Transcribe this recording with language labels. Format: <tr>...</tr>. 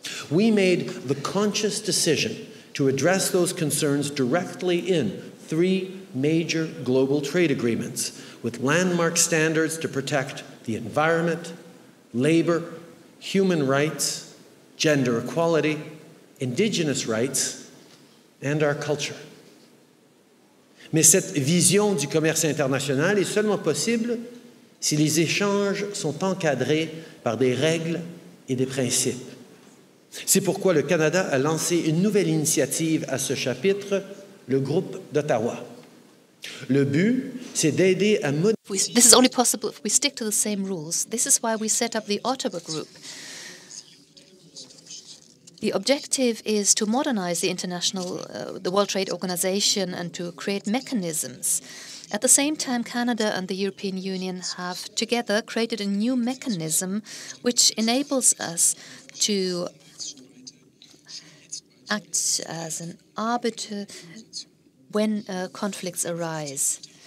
<en>We made the conscious decision to address those concerns directly in 3 major global trade agreements with landmark standards to protect the environment, labor, human rights, gender equality, indigenous rights, and our culture.</en> <fr>Mais cette vision du commerce international est seulement possible si les échanges sont encadrés par des règles et des principes. C'est pourquoi le Canada a lancé une nouvelle initiative à ce chapitre, le groupe d'Ottawa. Le but, c'est d'aider à</fr> <en>This is only possible if we stick to the same rules. This is why we set up the Ottawa Group. The objective is to modernize the World Trade Organization and to create mechanisms. At the same time, Canada and the European Union have together created a new mechanism which enables us to act as an arbiter when conflicts arise.</en>